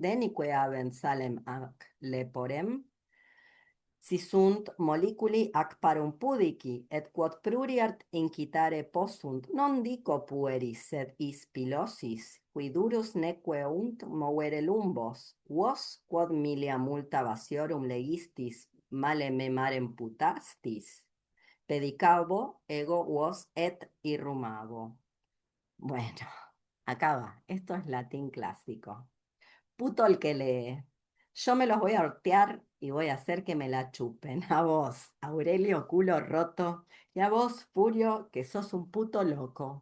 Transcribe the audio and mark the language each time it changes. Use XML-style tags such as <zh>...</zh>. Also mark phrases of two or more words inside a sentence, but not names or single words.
<la>denique habent salem ac leporem, si sunt moliculi ac parum pudici, et quod pruriart incitare possunt, non dico pueris, sed is pilosis, qui durus neque unt movere lumbos, vos quod milia multa vasiorum legistis, male me marem putastis, pedicabo ego vos et irrumabo.</la> <es>Bueno, acaba. Esto es latín clásico. Puto el que lee. Yo me los voy a hortear y voy a hacer que me la chupen. A vos, Aurelio culo roto, y a vos, Furio, que sos un puto loco.</es>